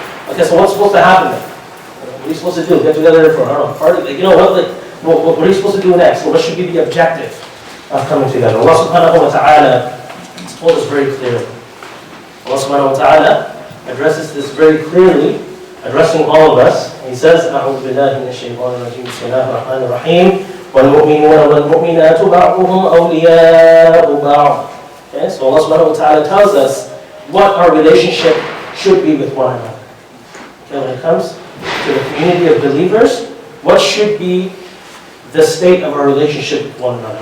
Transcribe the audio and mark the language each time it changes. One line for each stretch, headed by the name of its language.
English: Okay, so what's supposed to happen then? What are you supposed to do? Get together for, a party? What are you supposed to do next? What should be the objective of coming together? Allah subhanahu wa ta'ala told us very clearly. Allah subhanahu wa ta'ala addresses this very clearly, addressing all of us. He says,
Arabic: أعوذ بالله من الشيطان الرجيم بسم الله الرحمن الرحيم والمؤمنون والمؤمنات بعضهم أولياء بعض.
English: Okay, so Allah subhanahu wa ta'ala tells us what our relationship should be with one another. Okay, when it comes to the community of believers, what should be the state of our relationship with one another?